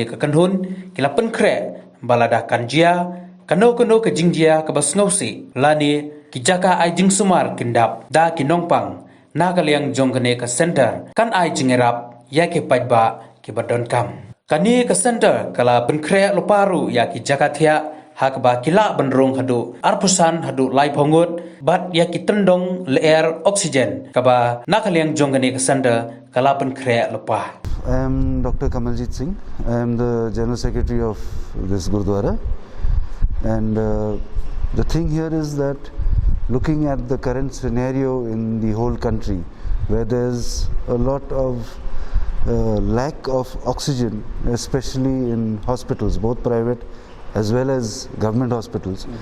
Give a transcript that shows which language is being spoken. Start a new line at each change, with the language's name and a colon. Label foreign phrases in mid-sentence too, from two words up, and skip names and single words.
Khasi: ka kanhun kila Pynkhreh balada kanjia kano ke Jingïarap ke basngausi lani ki Jaka ai Jingsumar kindap da kinongpang nakaliang jong kani ka center kan ai Jingïarap ya ke pajba ke badon kam kani ke center kala Pynkhreh loparu ya ki Jaka thia hak ba kila benrung hadu arpusan hadu lai phongut bat ya ki tendong leer oksigen kaba nakaliang jong kani ke center kala Pynkhreh lopa.
English: I am Dr. Kamaljit Singh. I am the General Secretary of this Gurdwara, and the thing here is that looking at the current scenario in the whole country where there's a lot of lack of oxygen, especially in hospitals, both private as well as government hospitals.